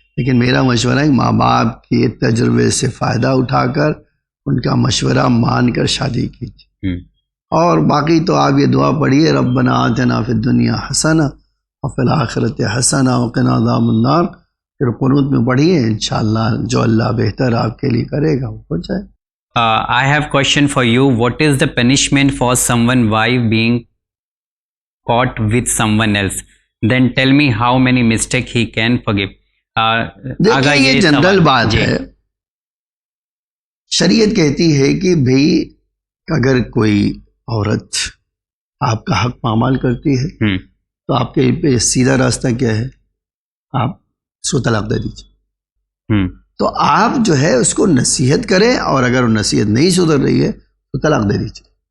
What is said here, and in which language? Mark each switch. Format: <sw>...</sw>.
<ur>لیکن میرا مشورہ ہے ماں باپ کے تجربے سے فائدہ اٹھا کر ان کا مشورہ مان کر شادی کیجیے. اور باقی تو آپ یہ دعا پڑھیے</ur> <ar>ربنا آتنا فی الدنیا حسنہ وفی الآخرۃ حسنہ وقنا عذاب النار.</ar> <ur>پھر قنوت میں پڑھیے, انشاءاللہ جو اللہ بہتر آپ کے لیے کرے گا وہ ہو جائے.</ur> <en>I have question for you. What is the punishment for someone wife being caught with someone else? Then tell me how many mistake he can forgive.</en> <ur>دیکھیے یہ جنرل بات ہے. شریعت کہتی ہے کہ بھئی اگر کوئی عورت آپ کا حق پامال کرتی ہے تو آپ کے پہ سیدھا راستہ کیا ہے, آپ اس کو طلاق دے دیجیے. تو آپ جو ہے اس کو نصیحت کریں, اور اگر وہ نصیحت نہیں سدھر رہی ہے تو طلاق دے دیجیے.</ur>